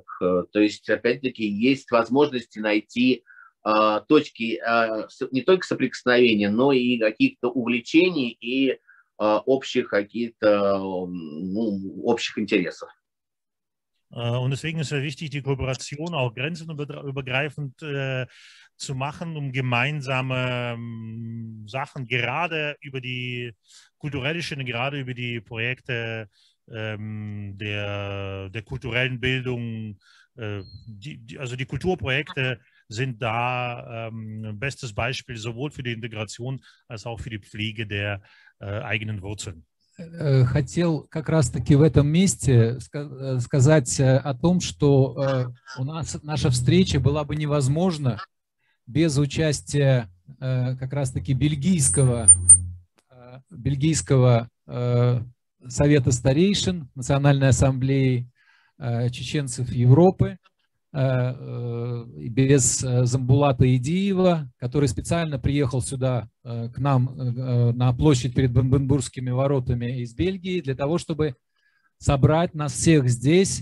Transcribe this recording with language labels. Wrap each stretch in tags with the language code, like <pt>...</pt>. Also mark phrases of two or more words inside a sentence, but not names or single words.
<ru>То есть, опять-таки, есть возможности найти точки не только соприкосновения, но и каких-то увлечений и общих каких-то общих интересов.</ru> <de>Und deswegen ist es wichtig, die Kooperation auch grenzenübergreifend zu machen, um gemeinsame Sachen gerade über die kulturelle Schiene, gerade über die Projekte der kulturellen Bildung, also die Kulturprojekte sind da bestes Beispiel sowohl für die Integration als auch für die Pflege der eigenen Wurzeln.</de> <ru>Хотел как раз-таки в этом месте сказать о том, что у нас наша встреча была бы невозможна без участия как раз-таки бельгийского совета старейшин Национальной ассамблеи чеченцев Европы, без Замбулата Идиева, который специально приехал сюда к нам на площадь перед Бранденбургскими воротами из Бельгии для того, чтобы собрать нас всех здесь.</ru>